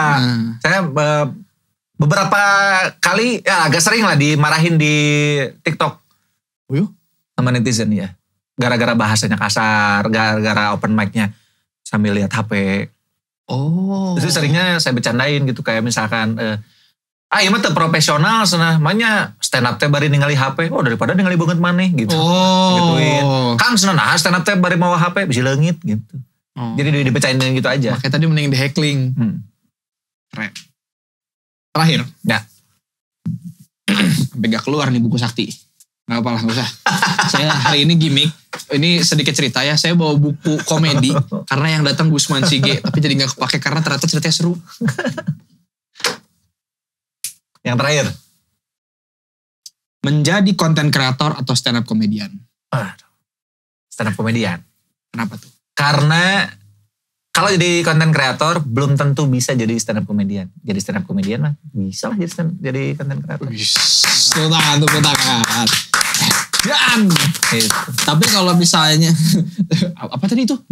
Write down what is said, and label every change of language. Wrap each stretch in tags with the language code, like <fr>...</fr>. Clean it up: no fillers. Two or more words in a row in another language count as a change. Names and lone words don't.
<id>Saya beberapa kali ya agak sering lah dimarahin di TikTok. Sama netizen ya. Gara-gara bahasanya kasar, gara-gara</id> <en>open mic-nya</en> <id>sambil lihat HP. Itu seringnya saya bercandain gitu kayak misalkan</id> <su>iya mah teu profesional cenah, manya</su> <en>stand up</en> <su>teh bari ningali HP. Daripada ningali banget maneh gitu. Gituin. Kang cenah nah</su> <en>stand up</en> <su>teh bari mawa HP bisi leungit gitu.</su> <id>Jadi dibecain gitu aja. Makanya tadi mending di heckling. Keren. Terakhir. Ya. Sampai gak keluar nih buku sakti. Gak apa-apa, gak usah. Saya hari ini gimmick. Ini sedikit cerita ya. Saya bawa buku komedi. Karena yang datang Gusman Sige. Tapi jadi gak kepake karena ternyata ceritanya seru. Yang terakhir. Menjadi konten kreator atau stand up komedian.</id> <en>Stand up</en> <id>komedian. Kenapa tuh? Karena kalau jadi konten kreator belum tentu bisa jadi</id> <en>stand up</en> <id>komedian. Jadi</id> <en>stand up</en> <id>komedian mah bisa lah jadi konten kreator. Tepuk tangan. Dan tapi kalau misalnya apa tadi itu?</id>